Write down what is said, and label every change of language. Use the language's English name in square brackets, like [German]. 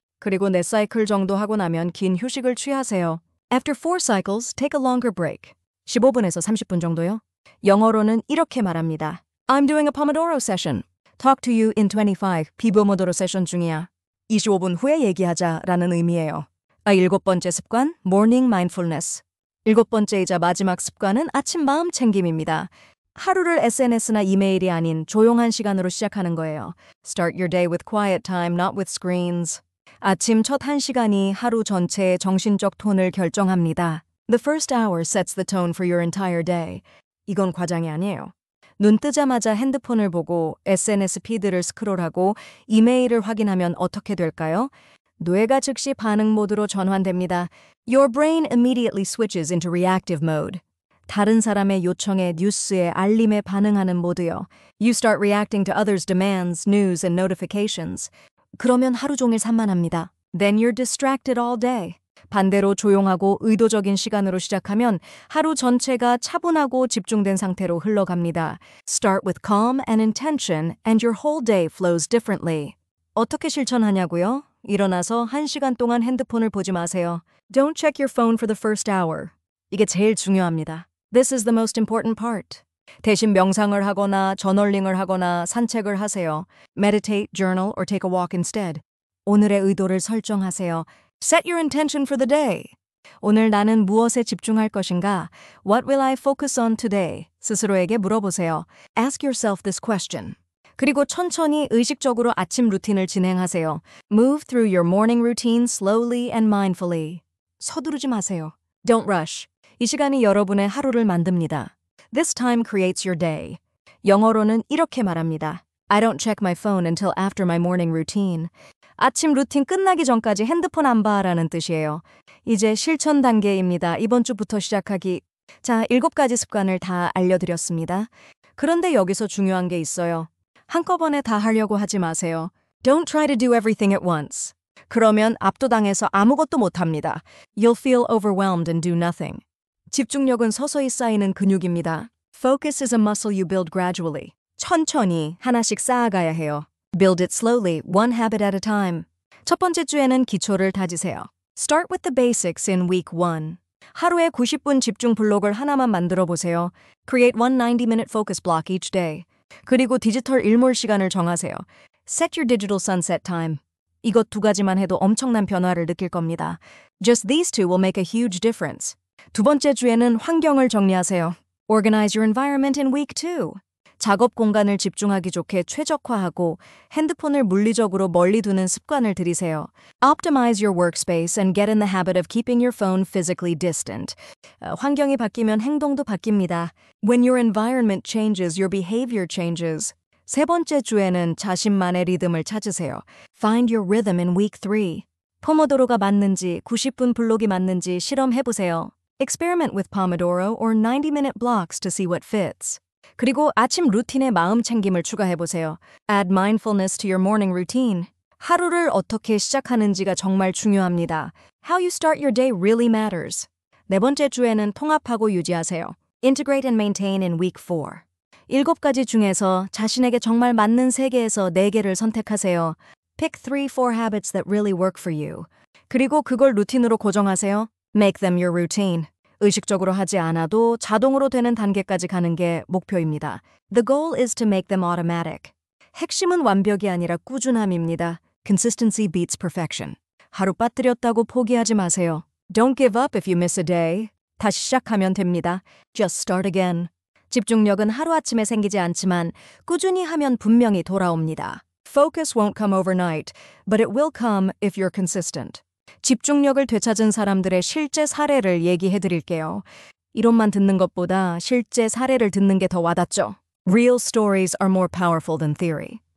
[Korean] 그리고 4사이클 정도 하고 나면 긴 휴식을 취하세요. [English] After 4 cycles, take a longer break. [Korean] 15분에서 30분 정도요. 영어로는 이렇게 말합니다. [English] I'm doing a Pomodoro session. Talk to you in 25. [Korean] 비포모도로 세션 중이야. 25분 후에 얘기하자라는 의미예요. 7번째 습관, [English] morning mindfulness. [Korean] 7번째이자 마지막 습관은 아침 마음 챙김입니다. 하루를 SNS나 이메일이 아닌 조용한 시간으로 시작하는 거예요. [English] Start your day with quiet time, not with screens. [Korean] 아침 첫 1시간이 하루 전체의 정신적 톤을 결정합니다. [English] The first hour sets the tone for your entire day. [Korean] 이건 과장이 아니에요. 눈 뜨자마자 핸드폰을 보고 SNS 피드를 스크롤하고 이메일을 확인하면 어떻게 될까요? 뇌가 즉시 반응 모드로 전환됩니다. [English] Your brain immediately switches into reactive mode. [Korean] 다른 사람의 요청에 뉴스에 알림에 반응하는 모드요. [English] You start reacting to others' demands, news and notifications. [Korean] 그러면 하루 종일 산만합니다. [English] Then you're distracted all day. [Korean] 반대로 조용하고 의도적인 시간으로 시작하면 하루 전체가 차분하고 집중된 상태로 흘러갑니다. [English] Start with calm and intention and your whole day flows differently. [Korean] 어떻게 실천하냐고요? 일어나서 1시간 동안 핸드폰을 보지 마세요. [English] Don't check your phone for the first hour. [Korean] 이게 제일 중요합니다. [English] This is the most important part. [Korean] 대신 명상을 하거나 저널링을 하거나 산책을 하세요. [English] Meditate, journal, or take a walk instead. [Korean] 오늘의 의도를 설정하세요. [English] Set your intention for the day. [Korean] 오늘 나는 무엇에 집중할 것인가? [English] What will I focus on today? [Korean] 스스로에게 물어보세요. [English] Ask yourself this question. [Korean] 그리고 천천히 의식적으로 아침 루틴을 진행하세요. [English] Move through your morning routine slowly and mindfully. [Korean] 서두르지 마세요. [English] Don't rush. [Korean] 이 시간이 여러분의 하루를 만듭니다. [English] This time creates your day. [Korean] 영어로는 이렇게 말합니다. [English] I don't check my phone until after my morning routine. [Korean] 아침 루틴 끝나기 전까지 핸드폰 안 봐라는 뜻이에요. 이제 실천 단계입니다. 이번 주부터 시작하기. 자, 7가지 습관을 다 알려드렸습니다. 그런데 여기서 중요한 게 있어요. 한꺼번에 다 하려고 하지 마세요. [English] Don't try to do everything at once. [Korean] 그러면 압도당해서 아무것도 못합니다. [English] You'll feel overwhelmed and do nothing. [Korean] 집중력은 서서히 쌓이는 근육입니다. [English] Focus is a muscle you build gradually. [Korean] 천천히 하나씩 쌓아가야 해요. [English] Build it slowly, one habit at a time. [Korean] 첫 번째 주에는 기초를 다지세요. [English] Start with the basics in week 1. [Korean] 하루에 90분 집중 블록을 하나만 만들어 보세요. [English] Create one 90-minute focus block each day. [Korean] 그리고 디지털 일몰 시간을 정하세요. [English] Set your digital sunset time. [Korean] 이것 두 가지만 해도 엄청난 변화를 느낄 겁니다. [English] Just these two will make a huge difference. [Korean] 두 번째 주에는 환경을 정리하세요. [English] Organize your environment in week 2. [Korean] 작업 공간을 집중하기 좋게 최적화하고 핸드폰을 물리적으로 멀리 두는 습관을 들이세요. [English] Optimize your workspace and get in the habit of keeping your phone physically distant. [Korean] 환경이 바뀌면 행동도 바뀝니다. [English] When your environment changes, your behavior changes. [Korean] 세 번째 주에는 자신만의 리듬을 찾으세요. [English] Find your rhythm in week 3. [Korean] 포모도로가 맞는지 90분 블록이 맞는지 실험해보세요. [English] Experiment with Pomodoro or 90-minute blocks to see what fits. [Korean] 그리고 아침 루틴에 마음 챙김을 추가해보세요. [English] Add mindfulness to your morning routine. [Korean] 하루를 어떻게 시작하는지가 정말 중요합니다. [English] How you start your day really matters. [Korean] 네 번째 주에는 통합하고 유지하세요. [English] Integrate and maintain in week 4. [Korean] 7가지 중에서 자신에게 정말 맞는 3개에서 4개를 선택하세요. [English] Pick 3-4 habits that really work for you. [Korean] 그리고 그걸 루틴으로 고정하세요. [English] Make them your routine. [Korean] 의식적으로 하지 않아도 자동으로 되는 단계까지 가는 게 목표입니다. [English] The goal is to make them automatic. [Korean] 핵심은 완벽이 아니라 꾸준함입니다. [English] Consistency beats perfection. [Korean] 하루 빠뜨렸다고 포기하지 마세요. [English] Don't give up if you miss a day. [Korean] 다시 시작하면 됩니다. [English] Just start again. [Korean] 집중력은 하루아침에 생기지 않지만 꾸준히 하면 분명히 돌아옵니다. [English] Focus won't come overnight, but it will come if you're consistent. [Korean] 집중력을 되찾은 사람들의 실제 사례를 얘기해 드릴게요. 이론만 듣는 것보다 실제 사례를 듣는 게 더 와닿죠. [English] Real stories are more powerful than theory.